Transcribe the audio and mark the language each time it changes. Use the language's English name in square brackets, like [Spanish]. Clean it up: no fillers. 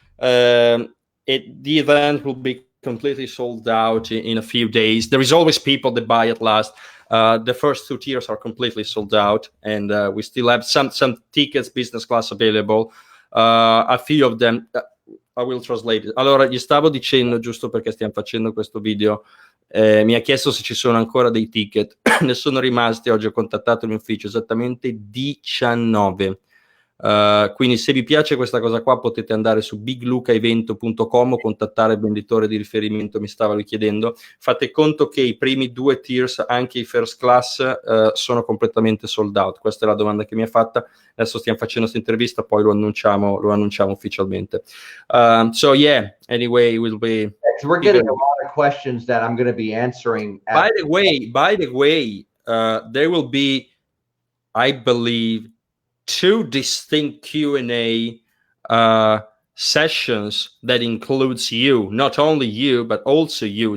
[English] The event will be completely sold out in a few days. There is always people that buy at last. The first 2 tiers are completely sold out, and we still have some tickets business class available. A few of them I will translate it. [Italian] Allora, gli stavo dicendo, giusto perché stiamo facendo questo video, mi ha chiesto se ci sono ancora dei ticket. Ne sono rimasti, oggi ho contattato l'ufficio, esattamente 19. Quindi se vi piace questa cosa qua potete andare su biglucaevento.com o contattare il venditore di riferimento, mi stava richiedendo. Fate conto che i primi 2 tiers, anche i first class, sono completamente sold out. Questa è la domanda che mi ha fatta. Adesso stiamo facendo questa intervista, poi lo annunciamo ufficialmente. [English] So yeah, anyway, we'll be... We're getting a lot of questions that I'm going to be answering. By the way, there will be, I believe, 2 distinct Q&A sessions that includes you, not only you, but also you.